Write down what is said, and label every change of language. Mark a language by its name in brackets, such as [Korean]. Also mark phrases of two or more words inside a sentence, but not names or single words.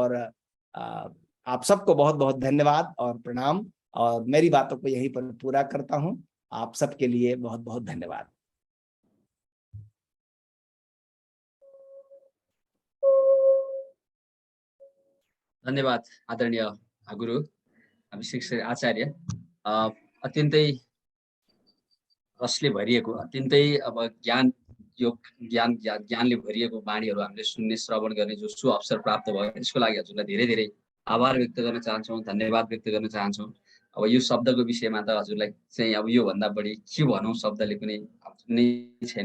[Hindi] और आप सबको बहुत बहुत धन्यवाद और प्रणाम, और मेरी बातों को यहीं पर पूरा करता हूँ। आप सबके लिए बहुत बहुत धन्यवाद। धन्यवाद आदरणीय गुरु अभिषेक श्री आचार्य। [Nepali] अत्यन्तै रसले भरिएको, अत्यन्तै अब ज्ञानले भरिएको बाणीहरू हामीले सुन्ने, श्रवण गर्ने जो अवसर प्राप्त भयो, यसको लागि हजुरलाई धेरै धेरै आभार व्यक्त गर्न चाहन्छौँ, धन्यवाद व्यक्त गर्न चाहन्छौँ। अब यो शब्दको विषयमा त हजुरलाई चाहिँ अब यो भन्दा बढी के भनौँ, शब्दले पनि छैन।